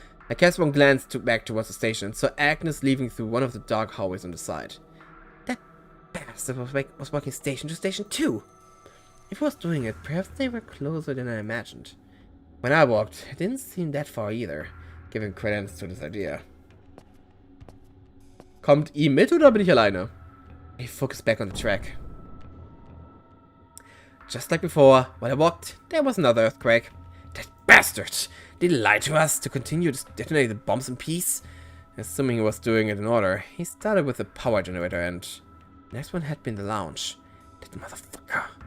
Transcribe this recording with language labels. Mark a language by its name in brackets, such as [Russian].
[English] I cast one glance back towards the station and saw Agnes leaving through one of the dark hallways on the side. That bastard was walking station to station 2. If he was doing it, perhaps they were closer than I imagined. When I walked, it didn't seem that far either, giving credence to this idea. [German] Kommt ihr mit oder bin ich alleine? [English] I focused back on the track. Just like before, when I walked, there was another earthquake. That bastard! Did he lie to us to continue to detonate the bombs in peace? Assuming he was doing it in order, he started with the power generator and the next one had been the lounge. That motherfucker.